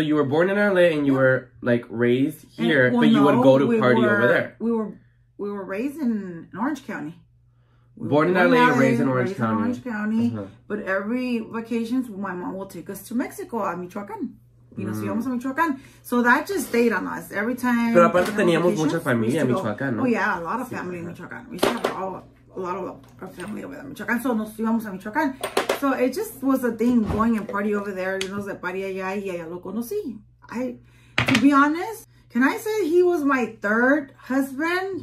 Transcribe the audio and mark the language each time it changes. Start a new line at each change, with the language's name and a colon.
English: you were born in LA and you were like raised here, but you would go to party over there. We were raised in Orange County. Born in LA, raised in Orange County. But every vacations, my mom will take us to Mexico, a Michoacan. You know,
Spanish: si vamos a Michoacan.
English: So that just stayed on us every time.
Spanish: Pero aparte teníamos mucha familia en Michoacán, ¿no?
English: Oh yeah, a lot of family in Michoacan. We used to have a lot of family over there in Michoacan. So
Spanish: nos íbamos a Michoacan.
English: So it just was a thing, going and party over there. You know,
Spanish: de party allá y allá lo conocí.
English: To be honest, can I say he was my third husband?